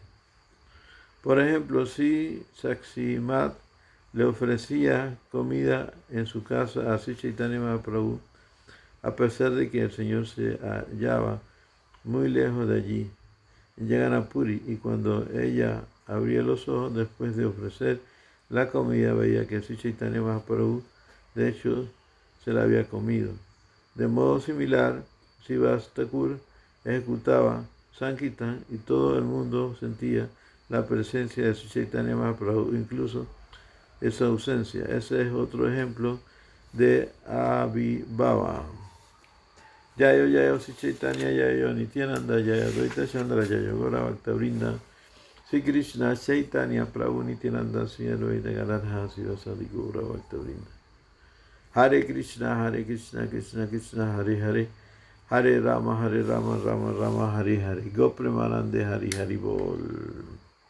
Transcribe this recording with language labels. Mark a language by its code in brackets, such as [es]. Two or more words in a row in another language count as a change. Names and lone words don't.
[es] Por ejemplo, si Saksimat le ofrecía comida en su casa a Sri Chaitanya Mahaprabhu, a pesar de que el Señor se hallaba muy lejos de allí, en Jagannath Puri, y cuando ella abría los ojos después de ofrecer la comida, veía que Sri Chaitanya Mahaprabhu, de hecho, se la había comido. De modo similar, Srivas Thakur ejecutaba Sankirtan y todo el mundo sentía la presencia de Sri Chaitanya Mahaprabhu, incluso esa ausencia. Ese es otro ejemplo de Abhibhava. [sa] Jayo Jayo Sri Chaitanya Jayo Nityananda Jayo Advaita Chandra Jayo Gaura Bhaktavrinda Sri Krishna Chaitanya Prabhu Nityananda Sri Advaita Gadadhara Sivasadi Gaura Bhaktavrinda. Hare Krishna Krishna Krishna Hare Hare Hare Rama Rama Rama Hare Hare Gopremanande Hari Hari Bol.